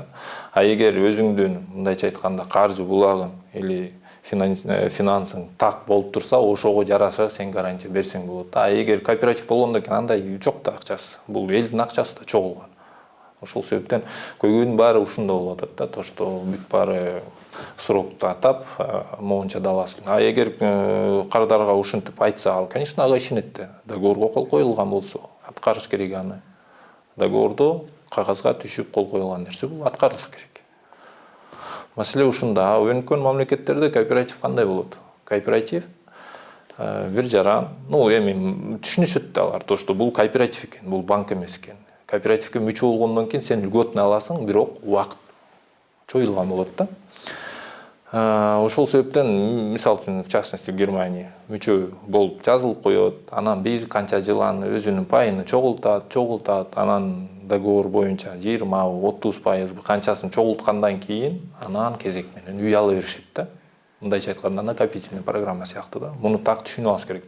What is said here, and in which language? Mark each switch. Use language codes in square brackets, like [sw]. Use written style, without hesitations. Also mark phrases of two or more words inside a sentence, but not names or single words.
[ky] А эгер өзүңдүн мындайча айтканда каржы булагың или финансың так болуп турса, ошого жараша сен гарантия берсең болот да. А эгер кооператив болгондон кийин андай жок да акчасы. Бул элдин акчасы да чогулган. Ошол себептен көйгөйдүн баары ушунда болуп атат да, [ru] то что [ky] бүт баары срокту атап, моунча да аласың. А эгер кардарга ушинтип айтса, ал, конечно, ага ишенет да. Договорго кол коюлган болсо, аткарыш керек аны. Договордо кагазга түшүп кол коюлган нерсе бул аткарылыш керек. Маселе ушунда. Өнүккөн мамлекеттерде кооператив кандай болот? Кооператив бир жаран, эми түшүнүшөт да алар, [ru] то что [ky] бул кооператив экен, бул банк эмес экен. Кооперативге мүчө болгондон кийин сен льготный аласың, бирок убакыт чоюлган болот да. Ошол себептен, мисалы үчүн, [ru] в частности, [ky] Германия мүчө болуп жазылып коет, анан бир канча жыл аны өзүнүн пайын чогултат, анан договор боюнча 20-30% канчасын чогулткандан кийин анан кезек менен үй ала беришет да. Мындайча айтканда [ru] накопительный программа [ky] сыяктуу да. Муну так түшүнүп алыш керек да.